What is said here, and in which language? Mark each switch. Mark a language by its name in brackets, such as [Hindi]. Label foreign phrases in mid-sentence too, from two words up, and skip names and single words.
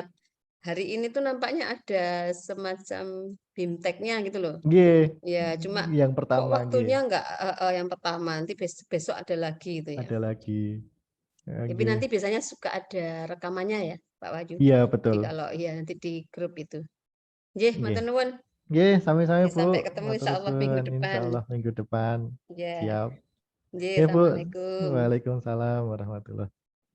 [Indonesian] Hari ini tuh nampaknya ada semacam bimteknya gitu loh. Ya, cuma yang pertama, kok waktunya enggak yang pertama, nanti besok ada lagi gitu ya. Ada lagi. Tapi nanti biasanya suka ada rekamannya ya, Pak Wahyu. Iya, betul. Jadi kalau nanti di grup itu. [Javanese] Nggih, matur nuwun. Nggih, sami-sami Bu. [Indonesian] Sampai ketemu [Arabic] إن شاء الله [Indonesian] minggu depan. [Arabic] إن شاء الله [Indonesian] minggu depan. Siap. Nggih, Bu. [Arabic] assalamualaikum. وعليكم السلام ورحمة الله